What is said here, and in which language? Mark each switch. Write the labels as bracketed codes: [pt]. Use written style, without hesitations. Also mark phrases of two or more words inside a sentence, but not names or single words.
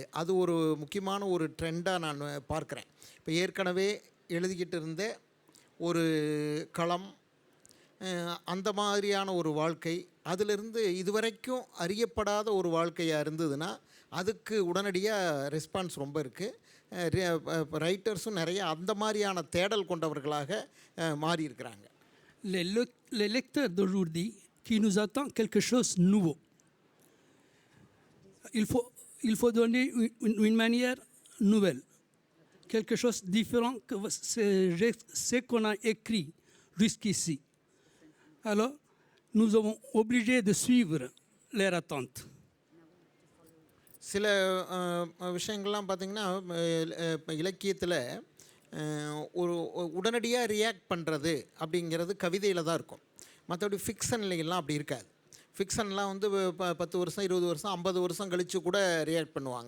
[ta] அது ஒரு முக்கியமான ஒரு ட்ரெண்டாக நான் பார்க்குறேன். இப்போ ஏற்கனவே எழுதிக்கிட்டு இருந்த ஒரு களம், அந்த மாதிரியான ஒரு வாழ்க்கை, அதிலிருந்து இதுவரைக்கும் அறியப்படாத ஒரு வாழ்க்கையாக இருந்ததுன்னா அதுக்கு உடனடியாக ரெஸ்பான்ஸ் ரொம்ப இருக்குது. ரைட்டர்ஸும் நிறைய அந்த மாதிரியான தேடல் கொண்டவர்களாக மாறி இருக்கிறாங்க. [fr] Les lecteurs d'aujourd'hui qui nous attendent quelque chose de nouveau. Il faut donner une manière nouvelle, quelque chose de différent que ce qu'on a écrit jusqu'ici. Alors, nous sommes obligés de suivre leur attente. [ta] சில விஷயங்கள்லாம் பார்த்திங்கன்னா இப்போ இலக்கியத்தில் ஒரு உடனடியாக ரியாக்ட் பண்ணுறது அப்படிங்கிறது கவிதையில் தான் இருக்கும். மற்றபடி ஃபிக்ஷன்லாம் அப்படி இருக்காது. ஃபிக்ஷன்லாம் வந்து 10 வருஷம் 20 வருஷம் 50 வருஷம் கழித்து கூட ரியாக்ட் பண்ணுவாங்க.